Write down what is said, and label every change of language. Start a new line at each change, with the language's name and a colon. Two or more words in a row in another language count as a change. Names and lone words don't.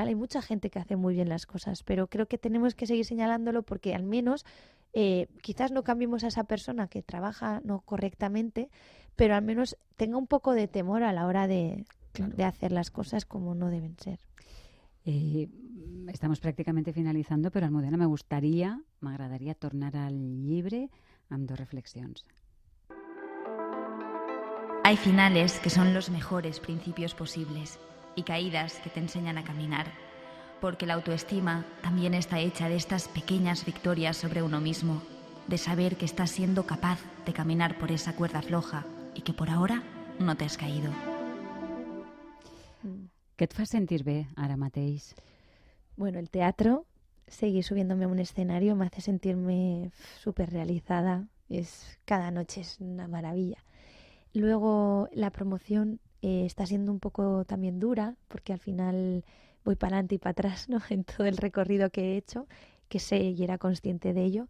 Spanish: Hay mucha gente que hace muy bien las cosas, pero creo que tenemos que seguir señalándolo porque al menos quizás no cambiemos a esa persona que trabaja no correctamente, pero al menos tenga un poco de temor a la hora de hacer las cosas como no deben ser.
Catalan: Estamos pràcticament finalitzant, però Almudena, m'agradaria tornar al llibre amb 2 reflexions.
Spanish: Hay finales que son los mejores principios posibles y caídas que te enseñan a caminar, porque la autoestima también está hecha de estas pequeñas victorias sobre uno mismo, de saber que estás siendo capaz de caminar por esa cuerda floja y que por ahora no te has caído.
Catalan: Què et fa sentir bé ara mateix?
Spanish: Bueno, el teatro, seguir subiéndome a un escenario me hace sentirme súper realizada. Cada noche es una maravilla. Luego la promoción está siendo un poco también dura porque al final voy para adelante y para atrás, ¿no? En todo el recorrido que he hecho, que sé y era consciente de ello.